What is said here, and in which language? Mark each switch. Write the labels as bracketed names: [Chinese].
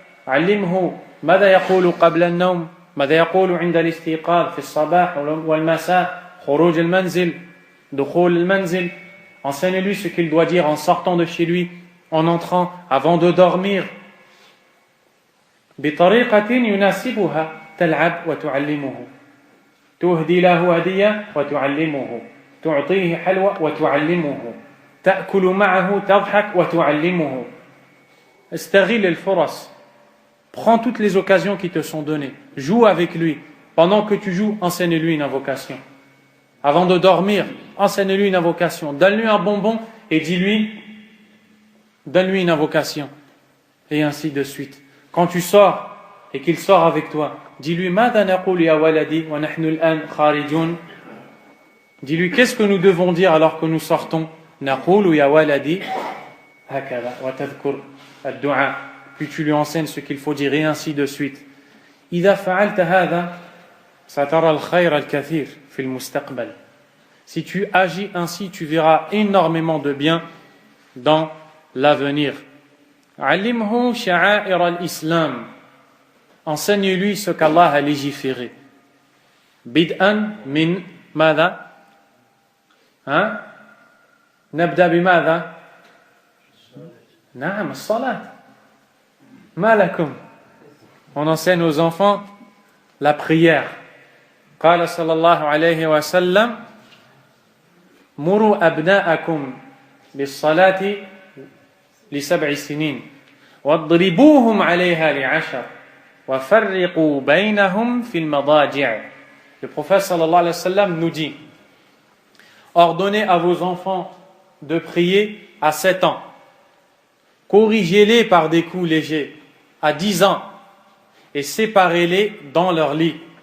[Arabic] علمه ماذا يقول قبل النوم ماذا يقول عند الاستيقاظ في الصباح والمساء خروج المنزل دخول المنزل. [French] Enseigne-lui ce qu'il doit dire en sortant de chez lui, en entrant, avant de dormir. [Arabic] بطريقة يناسبها تلعب وتعلمه تهدي له هدية وتعلمه تعطيه حلوى وتعلمه تأكل معه تضحك وتعلمه. استغل الفرص. [French] Prends toutes les occasions qui te sont données. Joue avec lui. Pendant que tu joues, enseigne-lui une invocation. Avant de dormir, enseigne-lui une invocation. Donne-lui un bonbon et dis-lui, donne-lui une invocation. Et ainsi de suite. Quand tu sors et qu'il sort avec toi, dis-lui, [Arabic] ماذا نقول يا ولدي ونحن الآن خارجون. [French] Dis-lui, qu'est-ce que nous devons dire alors que nous sortons? [Arabic] نقول يا ولدي هكذا وتذكر الدعاء. [French] Puis tu lui enseignes ce qu'il faut dire et ainsi de suite. [Arabic] إذا فعلت هذا سترى الخير الكثير في المستقبل. [French] Si tu agis ainsi, tu verras énormément de bien dans l'avenir. [Arabic] علمه شعائر الإسلام. [French] Enseigne-lui ce qu'Allah a légiféré. [Arabic] بدءا من ماذا؟ نبدأ بماذا؟ نعم الصلاة. ما لكم؟ [French] On enseigne aux enfants la prière. [Arabic] قال صلى الله عليه وسلم مروا أبناءكم بالصلاة ل7 سنين واضربوهم عليها ل10 وفرقوا بينهم في المضاجع. [French] Le prophète sallallahu alayhi wa sallam nous dit: ordonnez à vos enfants de prier à 7 ans, corrigez-les par des coups légers à 10 ans et séparez-les dans leur lit.